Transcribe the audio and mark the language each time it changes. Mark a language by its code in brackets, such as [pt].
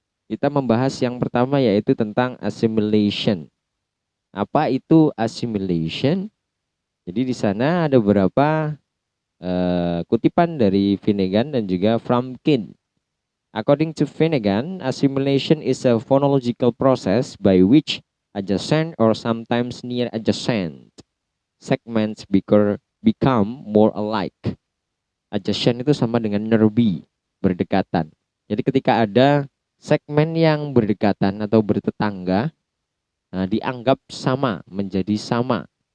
[id] Kita membahas yang pertama yaitu tentang assimilation. Apa itu assimilation? Jadi di sana ada beberapa kutipan dari Finnegan dan juga Fromkin. [en] According to Finnegan, assimilation is a phonological process by which adjacent or sometimes near adjacent segments become more alike. [id] Adjacent itu sama dengan nearby, berdekatan. Jadi ketika ada segmen yang berdekatan atau bertetangga, dianggap sama, menjadi sama.